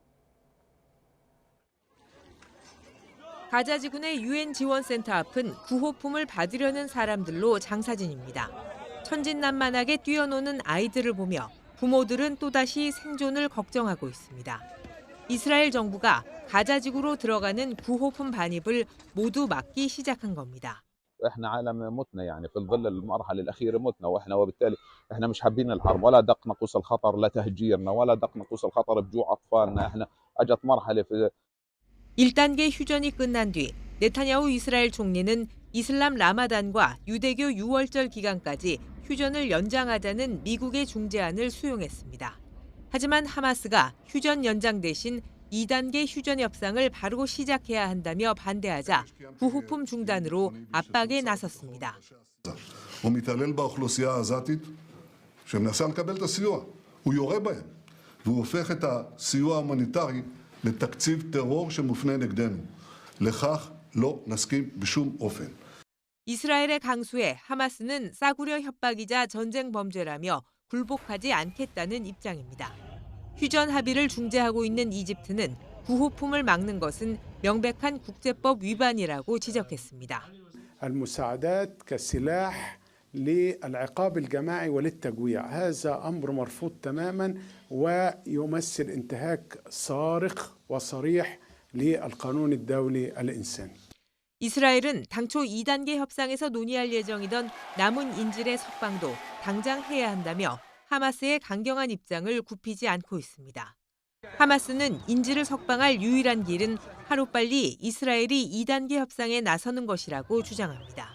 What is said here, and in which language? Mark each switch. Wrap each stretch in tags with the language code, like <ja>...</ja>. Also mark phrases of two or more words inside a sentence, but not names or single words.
<ko>가자 지구 내 UN 지원센터 앞은 구호품을 받으려는 사람들로 장사진입니다. 천진난만하게 뛰어노는 아이들을 보며 부모들은 또다시 생존을 걱정하고 있습니다. 이스라엘 정부가 가자 지구로 들어가는 구호품 반입을 모두 막기 시작한 겁니다.</ko> <ar>احنا عالم متنا يعني في ظل المرحله الاخيره متنا واحنا وبالتالي احنا مش حابين الحرب ولا دق نقوس الخطر لتهجيرنا ولا دق نقوس الخطر بجوع اطفالنا احنا اجت مرحله في</ar> <ko>1단계 휴전이 끝난 뒤 네타냐후 이스라엘 총리는 이슬람 라마단과 유대교 6월절 기간까지 휴전을 연장하자는 미국의 중재안을 수용했습니다. 하지만 하마스가 휴전 연장 대신 2단계 휴전 협상을 바로 시작해야 한다며 반대하자 구호품 중단으로 압박에 나섰습니다.</ko> <he>הוא מתעלל באוכלוסייה העזתית שמנסה לקבל את הסיוע. הוא יורה בהם והוא הופך את הסיוע ההומניטרי לתקציב טרור שמופנה נגדנו. לכך לא נסכים בשום אופן.</he> <ko>이스라엘의 강수에 하마스는 싸구려 협박이자 전쟁 범죄라며 굴복하지 않겠다는 입장입니다. 휴전 합의를 중재하고 있는 이집트는 구호품을 막는 것은 명백한 국제법 위반이라고 지적했습니다.</ko> <ar>المساعدات كسلاح للعقاب الجماعي وللتجويع هذا أمر مرفوض تماما ويمثل انتهاك صارخ وصريح للقانون الدولي الإنساني.</ar> <ko>이스라엘은 당초 2단계 협상에서 논의할 예정이던 남은 인질의 석방도 당장 해야 한다며 하마스의 강경한 입장을 굽히지 않고 있습니다. 하마스는 인질을 석방할 유일한 길은 하루빨리 이스라엘이 2단계 협상에 나서는 것이라고 주장합니다.</ko>